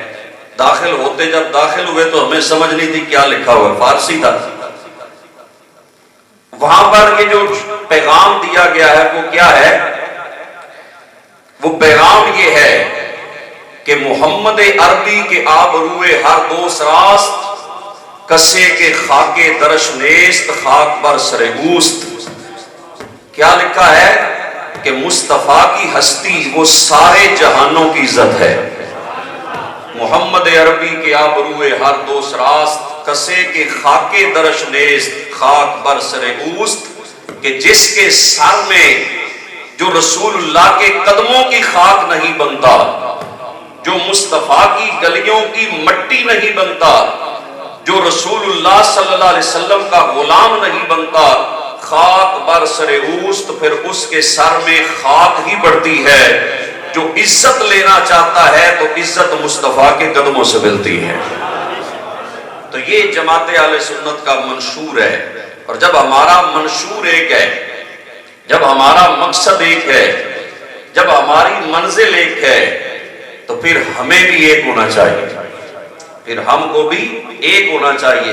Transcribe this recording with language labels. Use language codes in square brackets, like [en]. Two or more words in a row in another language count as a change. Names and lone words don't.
[ur] داخل ہوتے جب داخل ہوئے تو ہمیں سمجھ نہیں تھی کیا لکھا ہوا ہے، فارسی تھا۔ وہاں پر یہ جو پیغام دیا گیا ہے وہ کیا ہے؟ وہ پیغام یہ ہے کہ [fa] محمد عربی کے آبروئے ہر دوست راست، کسے کے خاکے درش نیست خاک بر سر اوست۔ [ur] کیا لکھا ہے کہ مصطفیٰ کی ہستی وہ سارے جہانوں کی عزت ہے۔ [fa] محمد عربی کے آبروئے ہر دوست راست، کسے کے خاکے درش نیست خاک بر سر اوست، [ur] کہ جس کے سر میں جو رسول اللہ کے قدموں کی خاک نہیں بنتا، جو مصطفیٰ کی گلیوں کی مٹی نہیں بنتا، جو رسول اللہ [ar] صلی اللہ علیہ وسلم [ur] کا غلام نہیں بنتا، [fa] خاک بر سر اوست، [ur] پھر اس کے سر میں خاک ہی پڑتی ہے۔ جو عزت لینا چاہتا ہے تو عزت مصطفیٰ کے قدموں سے ملتی ہے۔ تو یہ جماعت اہل سنت کا منشور ہے۔ اور جب ہمارا منشور ایک ہے، جب ہمارا مقصد ایک ہے، جب ہماری منزل ایک ہے، تو پھر ہمیں بھی ایک ہونا چاہیے، پھر ہم کو بھی ایک ہونا چاہیے۔